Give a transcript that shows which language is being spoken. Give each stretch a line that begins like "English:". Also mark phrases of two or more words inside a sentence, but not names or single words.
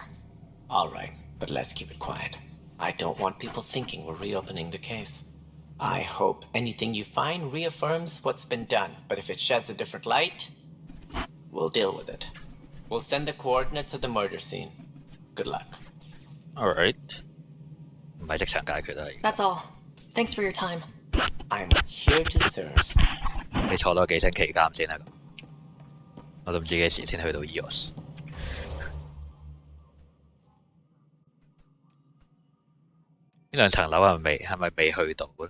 English: All right, but let's keep it quiet. I don't want people thinking we're reopening the case. I hope anything you find reaffirms what's been done, but if it sheds a different light, we'll deal with it. We'll send the coordinates of the murder scene. Good luck. Alright.
Cantonese: 唔係即場解決啊！
English: That's all. Thanks for your time. I'm here to serve.
Cantonese: 你坐多幾星期監先啦。我都唔知幾時先去到 EOS。呢兩層樓係咪未去到咧？